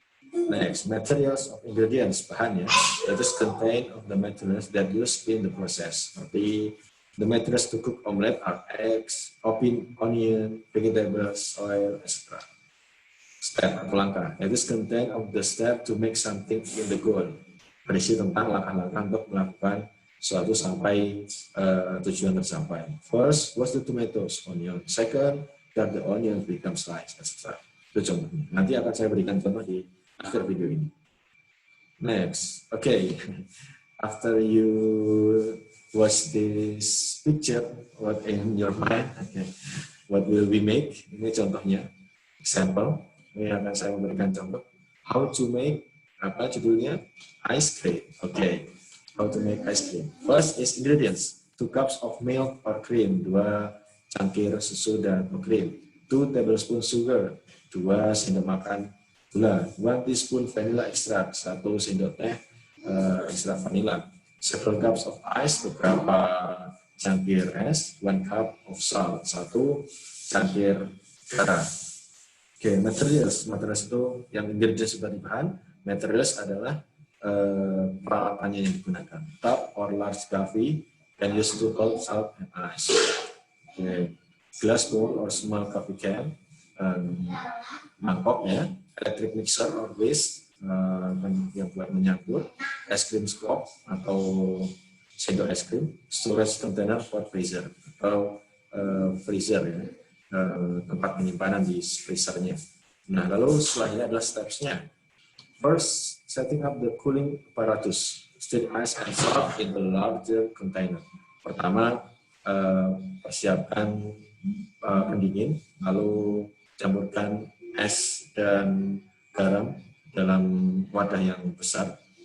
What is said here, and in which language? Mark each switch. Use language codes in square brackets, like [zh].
[en] Next, materials of ingredients, [id] bahan ya. [en] It is contain of the materials that used in the process. [id] Seperti [en] the materials to cook omelette are eggs, onion, vegetables, oil, etc. Step [id] atau langkah. [en] It is contain of the step to make something in the goal. [id] Berisi tentang langkah-langkah untuk melakukan suatu sampai tujuan tercapai. [en] First, what's the tomatoes? Onion. Second, that the onion becomes sliced, etc. [id] Itu contohnya. Nanti akan saya berikan contoh di akhir video ini. [en] Next, okay. After you watch this picture, what in your mind? Okay. What will we make? [id] Ini contohnya, [en] example. [id] Ini akan saya memberikan contoh. [en] How to make, [id] apa judulnya? [en] Ice cream. Okay. How to make ice cream. First is ingredients. 2 cups of milk or cream. [id] 2 cangkir susu dan krim. [en] 2 tablespoon sugar. [id] 2 sendok makan gula. [en] 1 teaspoon vanilla extract. [id] 1 sendok teh ekstrak vanilla. [en] Several cups of ice. [id] Beberapa cangkir es. [en] 1 cup of salt. [id] 1 cangkir garam. Oke, [en] materials. [id] Materials itu yang ingredients sebagai bahan. Materials adalah peralatannya yang digunakan. [en] Tub or large coffee can use to hold salt and ice. Okay. Glass bowl or small coffee can, [id] mangkok ya, [en] electric mixer or whisk [id] yang buat menyampur, [en] ice cream scoop [id] atau sendok es krim, [en] storage container for freezer [id] atau freezer ya, tempat penyimpanan di freezernya. Nah, lalu setelahnya adalah steps-nya. [en] First, setting up the cooling apparatus. Stir ice and salt in the larger container. [id] Pertama, persiapkan pendingin, lalu campurkan es dan garam dalam wadah yang besar.